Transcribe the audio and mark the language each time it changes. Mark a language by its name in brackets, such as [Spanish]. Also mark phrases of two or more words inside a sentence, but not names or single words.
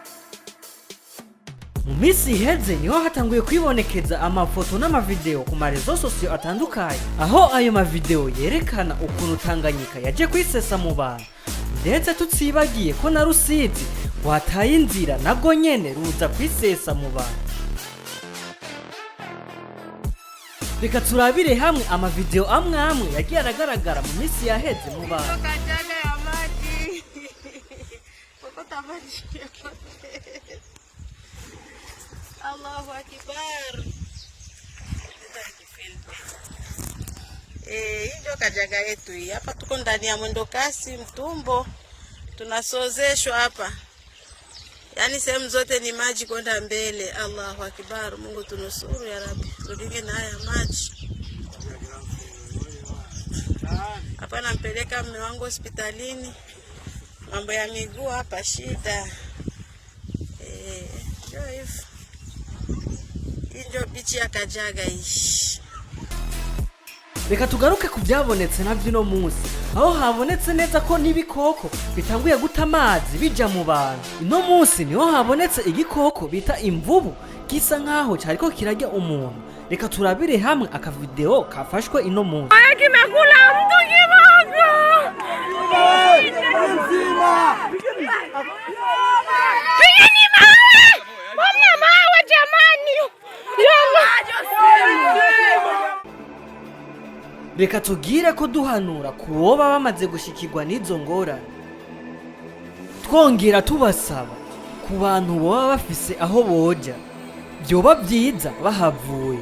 [Rundi] Mu minsi iheze niho hatanguye kwibonekeza amafoto n'amavideo ku marezo sosiyo atandukanye, aho ayo mavideo yerekana ukuntu Tanganyika yaje kwisesa mu bantu, ndetse tutsibagiye ko na Rusizi wataye inzira nabwo nyene ruza kwisesa mu bantu. Reka turabire hamwe amavideo amwe yagiye aragaragara mu minsi yaheze mu bantu. [Arabic] Allahu Akbar. [Swahili] Ndio Kajaga yetu hii. Hapa tuko ndani ya mwendo kasi Mtumbo. Tunasozeshwa hapa. Yaani sehemu zote ni maji kwenda mbele. [Arabic] Allahu Akbar. [Swahili] Mungu tunusuru [Arabic] ya Rabbi. [Swahili] Tudinge na haya maji. Hapa nampeleka mume wangu hospitalini. Mambo ya miguu hapa shida. Ndio hivyo. Ndio bichi ya Kajaga hii. [Rundi] Reka tugaruke ku byabonetse navyo no munsi, aho habonetse neza ko n'ibikoko bitanguye guta amazi bija mu bantu. Ino munsi niho habonetse igikoko bita imvubu gisa nkaho cyariko kirajya umuntu. Reka turabire hamwe akavideo kafashwe ino munsi. [Swahili] Kimekula mtu kiboko. Pigeni mawe! Mama mawe jamani! [Rundi] Reka tugire ko duhanura kuboba bamaze gushikirwa n'izo ngorane. Twongera tubasaba ku bantu boba bafise aho boja, byoba byiza bahavuye.